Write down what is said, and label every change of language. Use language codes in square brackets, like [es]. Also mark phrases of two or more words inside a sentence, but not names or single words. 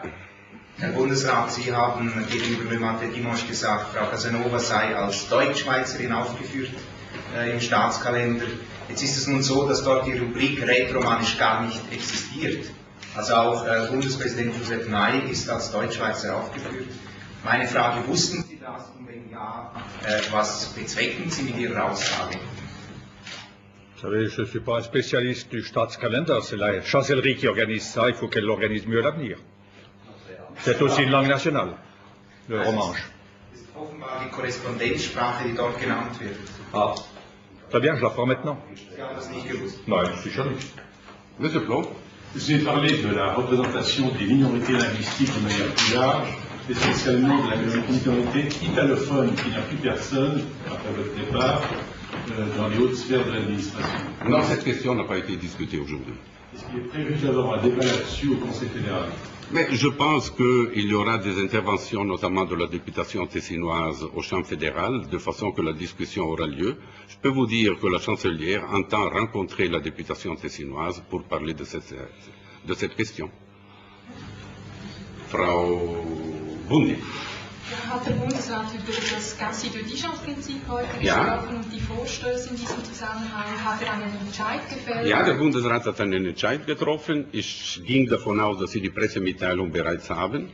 [de] Herr Bundesrat, Sie haben gegenüber Beate Dimanche gesagt, Frau Casanova sei als Deutschschweizerin aufgeführt im Staatskalender. Jetzt ist es nun so, dass dort die Rubrik Rätoromanisch gar nicht existiert. Also auch Bundespräsident Joseph Nye ist als Deutschschweizer aufgeführt. Meine Frage, wussten Sie das und wenn ja, was bezwecken Sie mit Ihrer Aussage? [fr] Vous savez, je ne suis pas un spécialiste du Staatskalender, c'est la chancellerie qui organise ça, il faut qu'elle l'organise mieux à l'avenir. C'est aussi une langue nationale, le romanche. [de] Das ist offenbar die Korrespondenzsprache, die dort genannt wird. [fr] Ah, très bien, je la prends maintenant. [de] Sie haben das nicht gewusst. Nein, sicher nicht. [fr] Monsieur Plon. Vous avez parlé de la représentation des minorités linguistiques de manière plus large, essentiellement de la minorité italophone qui n'a plus personne, après votre départ, dans les hautes sphères de l'administration. Non, cette question n'a pas été discutée aujourd'hui. Est-ce qu'il est prévu d'avoir un débat là-dessus au Conseil fédéral? Mais je pense qu'il y aura des interventions, notamment de la députation tessinoise au champ fédéral, de façon que la discussion aura lieu. Je peux vous dire que la chancelière entend rencontrer la députation tessinoise pour parler de cette question. [de] Frau Bundi. Hat der Bundesrat über das Gassi de Dijon-Prinzip heute gesprochen und die Vorstöße in diesem Zusammenhang? Hat einen Entscheid gefällt? Ja, der Bundesrat hat einen Entscheid getroffen. Ich ging davon aus, dass Sie die Pressemitteilung bereits haben.